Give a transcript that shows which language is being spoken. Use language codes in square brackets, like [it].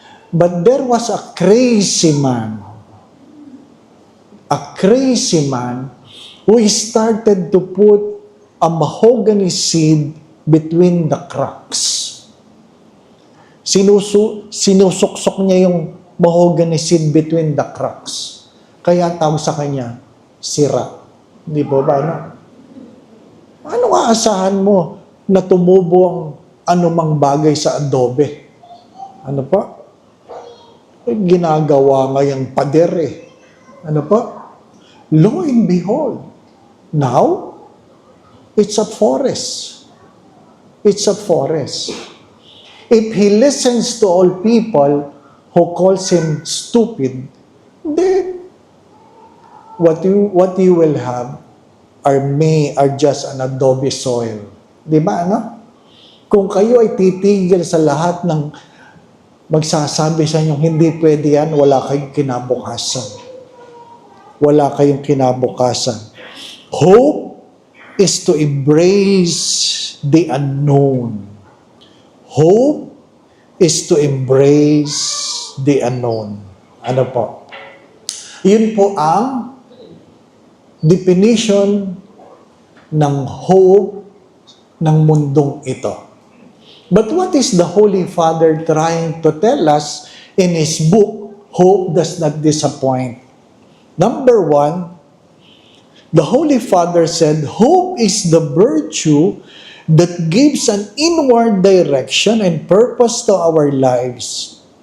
[en] But there was a crazy man. A crazy man who started to put a mahogany seed between the cracks. [tl] Sinusuksok niya yung mahogany seed [en] between the cracks. [tl] Kaya tawag sa kanya, sira. Di po ba? Ano? Anong aasahan mo na tumubo ang anumang bagay sa adobe? Ano pa? Ginagawa nga yung pader eh. Ano pa? [en] Lo and behold, now, it's a forest. It's a forest. If he listens to all people who calls him stupid, then what you will have are just an adobe soil. [tl] Di ba, ano? Kung kayo ay titigil sa lahat ng magsasabi sa inyo, hindi pwede yan, wala kayong kinabukasan. Wala kayong kinabukasan. [en] Hope is to embrace the unknown. Hope is to embrace the unknown. [tl] Ano po? Yun po ang definition ng hope ng mundong ito. [en] But what is the Holy Father trying to tell us in his book, Hope Does Not Disappoint? Number 1, the Holy Father said, hope is the virtue that gives an inward direction and purpose to our lives.